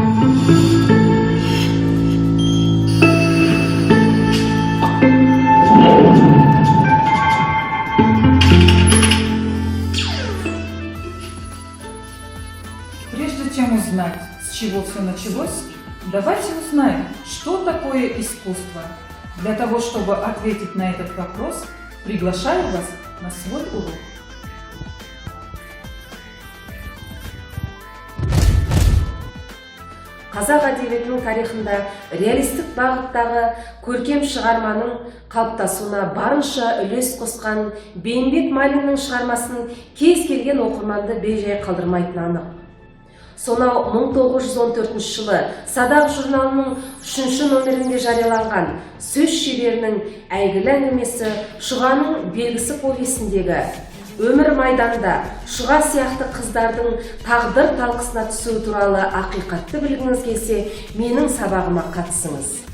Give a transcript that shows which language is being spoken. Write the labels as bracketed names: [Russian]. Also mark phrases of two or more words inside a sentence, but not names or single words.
[Russian] Прежде чем узнать, с чего все началось, давайте узнаем, что такое искусство. Для того, чтобы ответить на этот вопрос, приглашаю вас на свой урок. [Kazakh] қазақ әдебиетінің тарихында реалистік бағыттағы көркем шығарманың қалыптасуына барынша үлес қосқан Бейімбет Майлиннің шығармасын кез келген оқырманды бейжай қалдырмайтыны анық. Сонау 1914 жылы Садақ журналының 3-ші номерінде жарияланған сөз шеберінің әйгілі әңгімесі Шұғаның белгісі повесіндегі өмір майданда Шұға сияқты қыздардың тағдыр талқысына түсуі туралы ақиқатты білгіңіз келсе, менің сабағыма қатысыңыз.